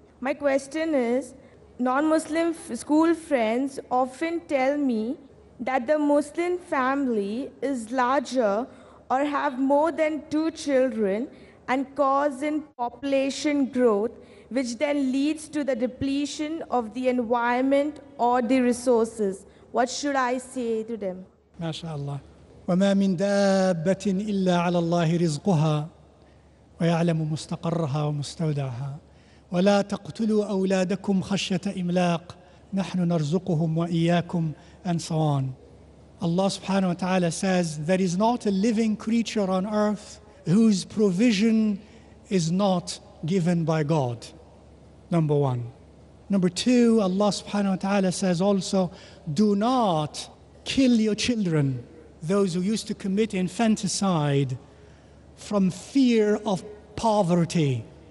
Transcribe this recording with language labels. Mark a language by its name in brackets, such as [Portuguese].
[English] My question is, non-Muslim school friends often tell me that the Muslim family is larger or have more than 2 children and cause in population growth, which then leads to the depletion of the environment or the resources. What should I say to them? MashaAllah. [Arabic] وما من دابة إلا على الله رزقها ويعلم مستقرها ومستودعها ولا تقتلوا أولادكم خشية إملاق نحن نرزقهم وإياكم, [English] and so on. Allah subhanahu wa ta'ala says, there is not a living creature on earth whose provision is not given by God. Number one. Number two, Allah subhanahu wa ta'ala says also, do not kill your children, those who used to commit infanticide, from fear of poverty.